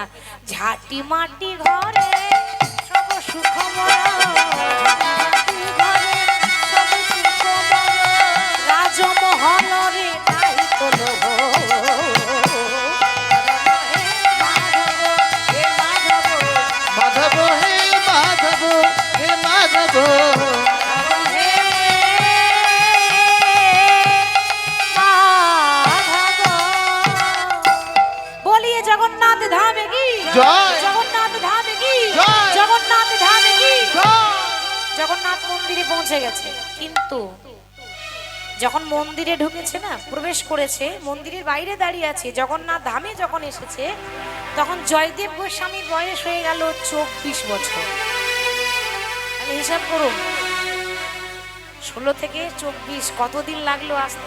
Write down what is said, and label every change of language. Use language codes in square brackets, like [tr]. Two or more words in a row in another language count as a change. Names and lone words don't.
[bn] ঝাঁটি মাটি ঘরে সব সুখ মরা, ঝাঁটি ঘরে সব সুখ মরা, রাজমহল রে নাহি তোলো মাধব হে মাধব, হে মাধব, [hi] बोलिए जगन्नाथ धाम की जय। जगन्नाथ धाम की जय। जगन्नाथ धाम की [bn] জয়। জগন্নাথ মন্দিরে পৌঁছে গেছে, কিন্তু যখন মন্দিরে ঢুকেছে না, প্রবেশ করেছে, মন্দিরের বাইরে দাঁড়িয়ে আছে, জগন্নাথ ধামে যখন এসেছে তখন জয়দেব গোস্বামীর বয়স হয়ে গেল 24 বছর। তাহলে হিসাব করুন, 16 থেকে 24 কতদিন লাগলো আসতে?